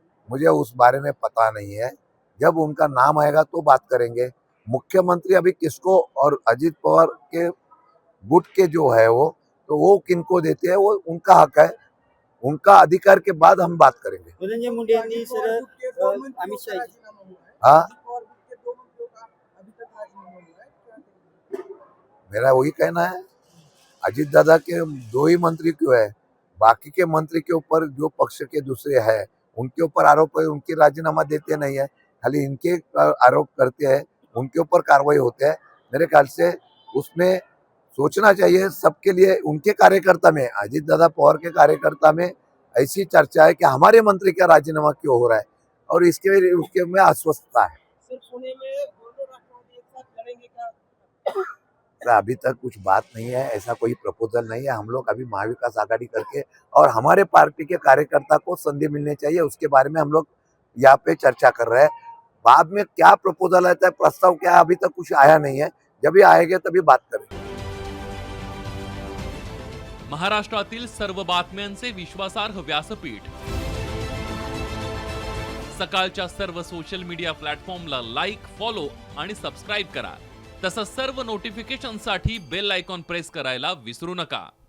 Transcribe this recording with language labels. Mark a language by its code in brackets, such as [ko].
[hi] मुझे उस बारे में पता नहीं है, जब उनका नाम आएगा तो बात करेंगे। मुख्यमंत्री अभी किसको और अजित पवार के गुट के जो है वो किनको देते हैं वो उनका हक है, उनका अधिकार के बाद हम बात करेंगे। [mr] धनंजय मुंडे यांनी सर अमित शाह [hi] हाँ, मेरा वही कहना है, अजित दादा के 2 ही मंत्री क्यों है, बाकी के मंत्री के ऊपर जो पक्ष के दूसरे हैं उनके ऊपर आरोप है, उनके राजीनामा देते नहीं है, खाली इनके आरोप करते हैं, उनके ऊपर कार्रवाई होते हैं। मेरे ख्याल से उसमें सोचना चाहिए सबके लिए। उनके कार्यकर्ता में, अजित दादा पवार के कार्यकर्ता में ऐसी चर्चा है कि हमारे मंत्री का राजीनामा क्यों हो रहा है, और उसके में अस्वस्थता है। सिर्फ पुणे में दोनों राष्ट्रवादी एक साथ लड़ेंगे क्या? तो अभी तक कुछ बात नहीं है, ऐसा कोई प्रपोजल नहीं है। हम लोग अभी महाविकास आघाड़ी करके और हमारे पार्टी के कार्यकर्ता को संधि मिलनी चाहिए, उसके बारे में हम लोग यहाँ पे चर्चा कर रहे हैं। बाद में क्या प्रपोजल आता है, प्रस्ताव क्या है, अभी तक कुछ आया नहीं है। जब भी आएगा तभी बात करेंगे। [mr] महाराष्ट्रातील सर्व बातम्यांचे विश्वासार्ह व्यासपीठ सकाळच्या सर्व सोशल मीडिया प्लॅटफॉर्मला लाईक, फॉलो आणि सबस्क्राईब करा। तसंच सर्व नोटिफिकेशनसाठी बेल आयकॉन प्रेस करायला विसरू नका।